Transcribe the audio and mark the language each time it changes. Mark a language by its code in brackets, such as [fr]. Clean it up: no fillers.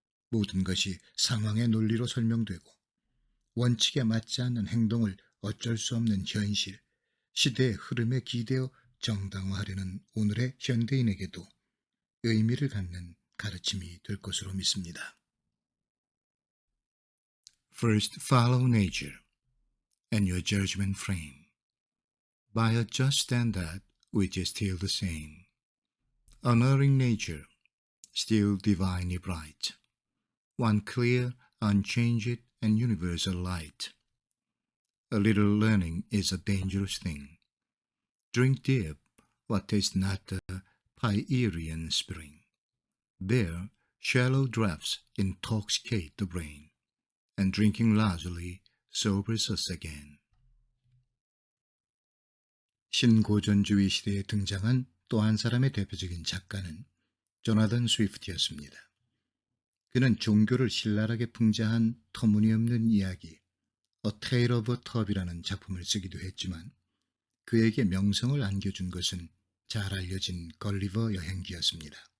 [ko] 모든 것이 상황의 논리로 설명되고 원칙에 맞지 않는 행동을 어쩔 수 없는 현실, 시대의 흐름에 기대어 정당화하려는 오늘의 현대인에게도 의미를 갖는 가르침이 될 것으로 믿습니다. [en] First, follow nature and your judgment frame. by a just standard which is still the same, honoring nature, still divinely bright, one clear, unchanged, and universal light. A little learning is a dangerous thing. Drink deep what tastes not the Pierian spring. There, shallow draughts intoxicate the brain, and drinking largely sobers us again. [ko] 신고전주의 시대에 등장한 또 한 사람의 대표적인 작가는 조나단 스위프트였습니다. 그는 종교를 신랄하게 풍자한 터무니없는 이야기 A Tale of a Tub이라는 작품을 쓰기도 했지만 그에게 명성을 안겨준 것은 잘 알려진 걸리버 여행기였습니다.